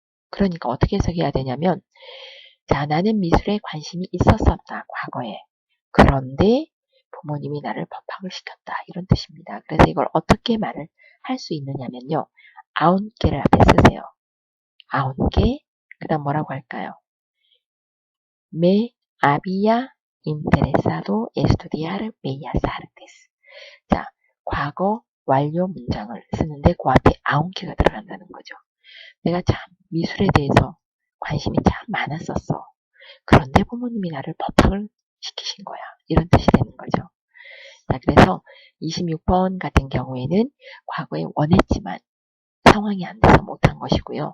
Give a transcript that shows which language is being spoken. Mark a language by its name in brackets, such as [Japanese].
[Korean] 그러니까 어떻게 해석해야 되냐면 자, 나는 미술에 관심이 있었었다. 과거에. 그런데 부모님이 나를 법학을 시켰다. 이런 뜻입니다. 그래서 이걸 어떻게 말을 할 수 있느냐면요. aunque를 앞에 쓰세요. aunque 그 다음 뭐라고 할까요? [Spanish] Me había interesado estudiar bellas artes. [Korean] 자, 과거 완료 문장을 쓰는데 그 앞에 aunque가 들어간다는 거죠. 내가 참 미술에 대해서 관심이 참 많았었어. 그런데 부모님이 나를 법학을 시키신 거야. 이런 뜻이 되는 거죠. 자, 그래서 26번 같은 경우에는 과거에 원했지만 상황이 안 돼서 못한 것이고요.